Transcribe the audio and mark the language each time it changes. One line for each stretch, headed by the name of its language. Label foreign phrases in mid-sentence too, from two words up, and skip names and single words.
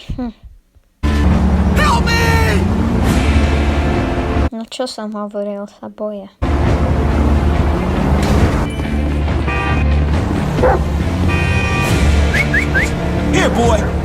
English: Help me!
Slovak: No čo som hovoril, sa boja.
English: Here, boy.